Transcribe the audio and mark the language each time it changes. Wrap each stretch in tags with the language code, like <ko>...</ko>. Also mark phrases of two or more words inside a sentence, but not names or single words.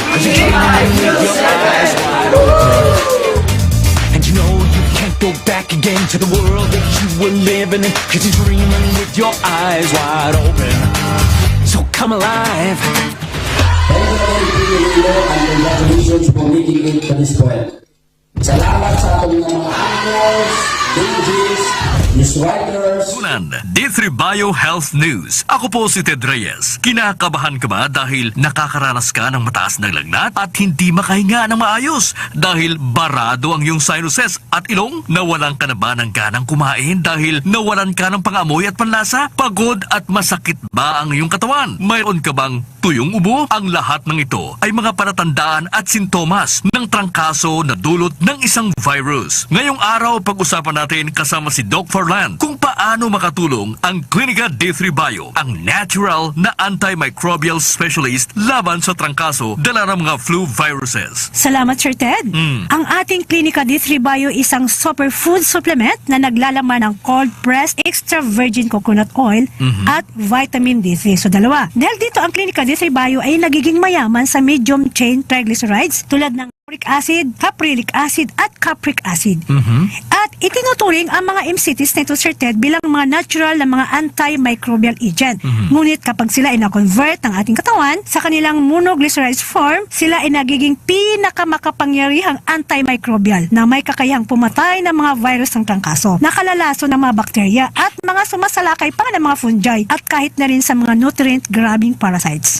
<en>'Cause you came in with your eyes wide open, and you know you can't go back again to the world that you were living in. 'Cause you're dreaming with your eyes wide open. So come alive. And congratulations for making it to this point.</en> <tl>Salamat sa ating mga anchors, DJs, news writers. Unan, D3 Bio Health News. Ako po si Ted Reyes. Kinakabahan ka ba dahil nakakaranas ka ng mataas na lagnat at hindi makahinga ng maayos? Dahil barado ang iyong sinuses at ilong? Nawalan ka na ba ng ganang kumain dahil nawalan ka ng pangamoy at panlasa? Pagod at masakit ba ang iyong katawan? Mayroon ka bang tuyong ubo? Ang lahat ng ito ay mga palatandaan at sintomas ng trangkaso na dulot ng isang virus. Ngayong araw, pag-usapan natin kasama si Doc Farland kung paano makatulong ang Clinica D3 Bio, ang natural na antimicrobial specialist laban sa trangkaso dala ng mga</tl> <en>flu viruses.</en> <tl>Salamat, Sir Ted. Ang ating Clinica D3 Bio isang</tl> <en>superfood supplement</en> <tl>na naglalaman ng</tl> <en>cold pressed extra virgin coconut oil</en> <tl>at</tl> <en>vitamin D3.</en> <tl>So dalawa. Dahil dito ang Clinica D3 Bio ay nagiging mayaman sa</tl> <en>medium chain triglycerides</en> <tl>tulad ng</tl> <en>uric acid, caprylic acid,</en> <tl>at</tl> <en>capric acid.</en> <tl>At itinuturing ang mga MCTs na ito, Sir Ted, bilang mga natural na mga</tl> <en>antimicrobial agent.</en> <tl>Ngunit kapag sila ay na-convert ng ating katawan sa kanilang</tl> <en>monoglycerized form,</en> <tl>sila ay nagiging pinakamakapangyarihang antimicrobial na may kakayahang pumatay ng mga virus ng trangkaso, nakalalaso ng mga bakterya at mga sumasalakay pa ng mga fungi at kahit na rin sa mga</tl> <en>nutrient-grabbing parasites.</en>